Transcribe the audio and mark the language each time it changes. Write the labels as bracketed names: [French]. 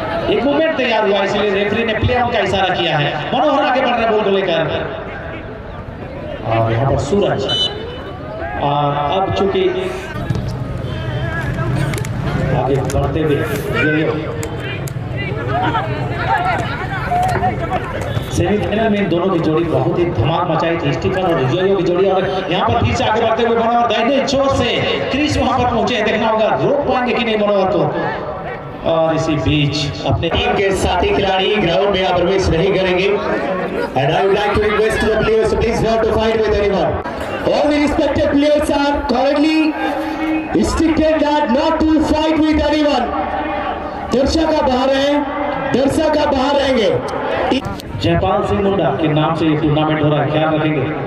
[Hindi] एक मूवमेंट तैयार हुआ, इसलिए रेफरी ने प्ले ऑन का इशारा किया है। मनोहर आगे बढ़ रहे बॉल को लेकर, और यहाँ पर सूरज, और अब चूंकि आगे बढ़ते हुए सेमीफाइनल में दोनों की जोड़ी बहुत ही धमाल मचाई थी, स्टीफन और योयो की जोड़ी, और यहाँ पर फिर से आगे बढ़ते हुए मनोहर दाहिने छोर से क्रिस वहां पर पहुंचे, देखना होगा रोक पाएंगे कि नहीं मनोहर को। और इसी बीच अपने टीम के साथी खिलाड़ी ग्राउंड में प्रवेश नहीं करेंगे। [English] And I would like to request the players to please not to fight with anyone. All the respected players are currently instructed that not to fight with anyone. [Hindi] दर्शक बाहर हैं, दर्शक बाहर रहेंगे। जयपाल सिंह मुंडा के नाम से ये टूर्नामेंट हो रहा है, ख्याल रखेंगे।